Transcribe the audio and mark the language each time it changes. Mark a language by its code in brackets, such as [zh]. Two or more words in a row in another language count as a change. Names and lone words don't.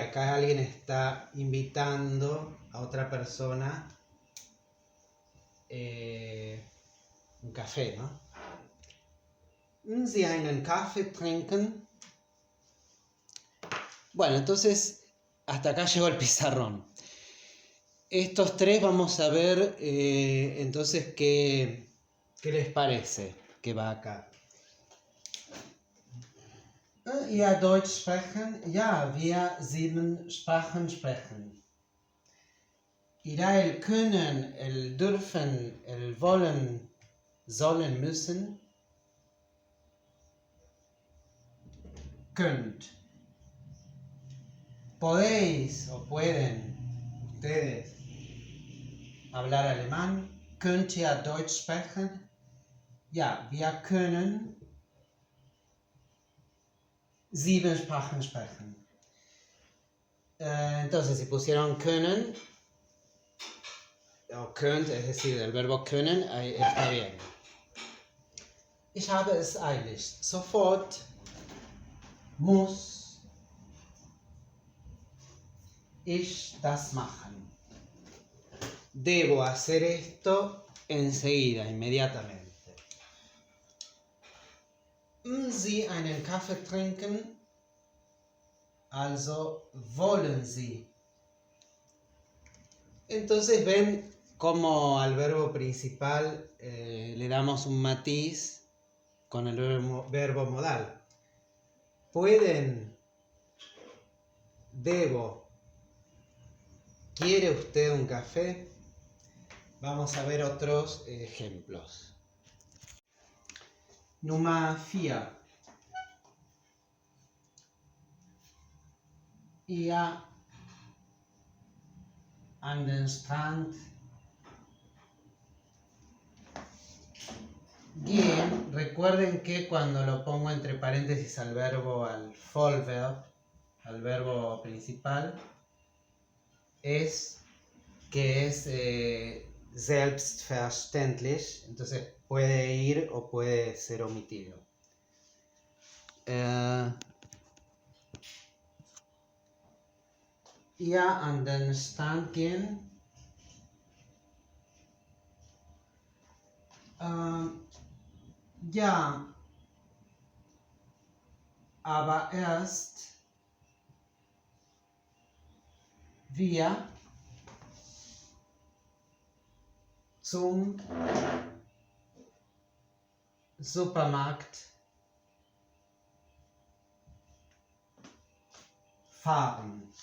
[es] Acá alguien está invitando a otra persona un café, ¿no? [de] Sie einen Kaffee trinken. [es] Bueno, entonces hasta acá llegó el pizarrón. Estos tres vamos a ver entonces qué les parece que va acá. [de] Ja, Deutsch sprechen. Ja, wir 7 Sprachen sprechen. [es] Irá el können, el dürfen, el [de] wollen, sollen, müssen. Könnt. [es] Podéis o pueden ustedes hablar alemán. [de] Könnt ihr Deutsch sprechen? Ja, wir können 7 Sprachen sprechen. [es] Entonces, si pusieron können o könnt, es decir, el verbo können, ahí está bien. [de] Ich habe es eilig. Sofort, muss ich das machen. [es] Debo hacer esto enseguida, inmediatamente. [de] Sie einen Kaffee trinken, also wollen Sie. [es] Entonces ven cómo al verbo principal le damos un matiz con el verbo modal. Pueden, debo, ¿quiere usted un café? Vamos a ver otros ejemplos. [de] Nummer 4. Ihr an den Strand gehen. [es] Recuerden que cuando lo pongo entre paréntesis al verbo, al Vollverb, al verbo principal, es que es selbstverständlich, entonces puede ir o puede ser omitido. [de] Ihr an den Strand gehen. Ja, aber erst wir zum Supermarkt fahren.